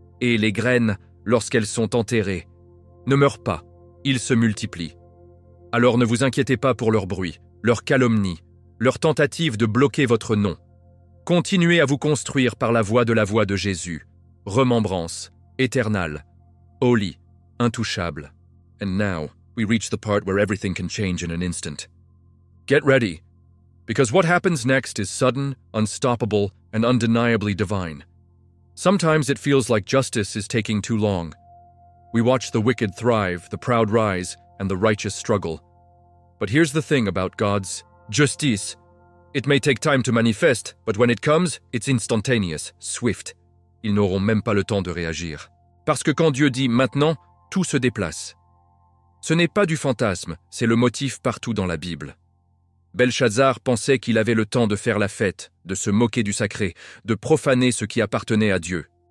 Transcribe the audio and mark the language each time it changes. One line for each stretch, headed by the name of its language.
French: Et les graines, lorsqu'elles sont enterrées, ne meurent pas, ils se multiplient. Alors ne vous inquiétez pas pour leur bruit, leur calomnie, leur tentative de bloquer votre nom. Continuez à vous construire par la voie de Jésus. Remembrance, éternelle, holy, intouchable.
English: And now, we reach the part where everything can change in an instant. Get ready, because what happens next is sudden, unstoppable, and undeniably divine. Sometimes it feels like justice is taking too long. We watch the wicked thrive, the proud rise, and the righteous struggle. But here's the thing about God's justice. It may take time to manifest, but when it comes, it's instantaneous, swift.
French: Ils n'auront même pas le temps de réagir. Parce que quand Dieu dit « maintenant », tout se déplace. Ce n'est pas du fantasme, c'est le motif partout dans la Bible. Belshazzar pensait qu'il avait le temps de faire la fête, de se moquer du sacré, de profaner ce qui appartenait à Dieu.